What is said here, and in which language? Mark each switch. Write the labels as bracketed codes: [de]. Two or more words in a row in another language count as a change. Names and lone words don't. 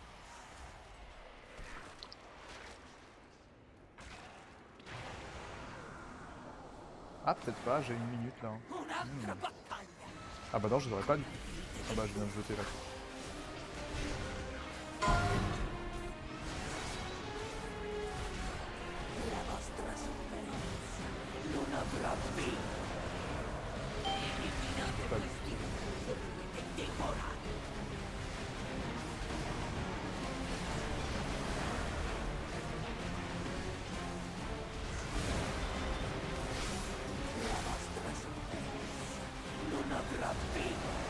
[fr] Ah, peut-être pas, j'ai une minute là. [it] Un'altra battaglia. [fr] Ah bah non, je l'aurais pas du tout. Ah bah je viens de jeter là. [it] La vostra sofferenza non avrà fine. Eliminate questi e divorate. La vostra sofferenza non avrà fine.